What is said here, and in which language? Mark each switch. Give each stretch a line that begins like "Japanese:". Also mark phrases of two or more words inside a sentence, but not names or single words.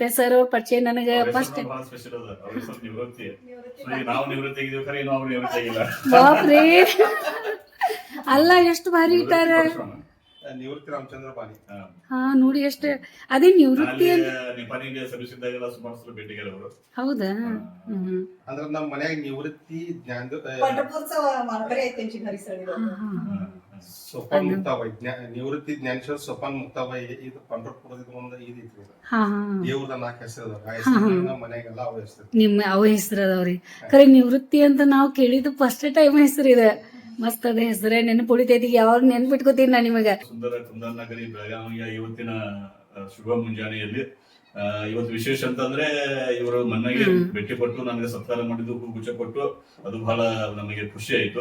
Kannada: ಸರ್ ಅವ್ರ ಪರಿಚಯ ನನಗೆ ಫಸ್ಟ್. ಬಾಪ್ರೇ, ಅಲ್ಲ ಎಷ್ಟು ಭಾರಿ ಇಟ್ಟಾರ. ನೋಡಿ ಎಷ್ಟು. ಅದೇ ನಿವೃತ್ತಿ ಹೌದಾ? ಅಂದ್ರೆ ನಮ್ಮ ಮನ್ಯಾಗ ನಿವೃತ್ತಿ सोपान मुक्ताबाई, निवृत्ती ज्ञानेश्वर सोपान मुक्ताबाई ಇದು ಪಂಡರಪುರದ ಒಂದು ಇದೈತಿ. ದೇವ್ರದ 4 ಹೆಸರು ನಮ್ಮ ಮನೆಗೆಲ್ಲ ಅವ ಹೆಸರು. ನಿಮ್ಮ ಅವ ಹೆಸರು ಅದಾವ್ರಿ. ಖರೆ ನಿವೃತ್ತಿ ಅಂತ ನಾವು ಕೇಳಿದ್ದು
English: first time
Kannada: ಹೆಸರು ಇದೆ. ಮಸ್ತ್ ಅದ ಹೆಸರೇ ನೆನಪು ಉಳಿತೈತಿ. ಯಾವಾಗ ನೆನ್ಪಿಟ್ಕೋತೀನಿ ನಾ ನಿಮಗ. ಸುಂದರ ಕುಂದನಗರಿ ಬೆಳಗಾವಿಯ ಇವತ್ತಿನ ಶುಭ ಮುಂಜಾನೆಯಲ್ಲಿ ಇವತ್ತು ವಿಶೇಷ ಅಂತಂದ್ರೆ, ಇವರು ಮನೆಗೆ ಭೇಟಿ ಕೊಟ್ಟು ನನಗೆ ಸತ್ಕಾರ ಮಾಡಿದ್ದು, ಹೂಗುಚ್ಚ ಕೊಟ್ಟು, ಅದು ಬಹಳ ನಮಗೆ ಖುಷಿ ಆಯ್ತು.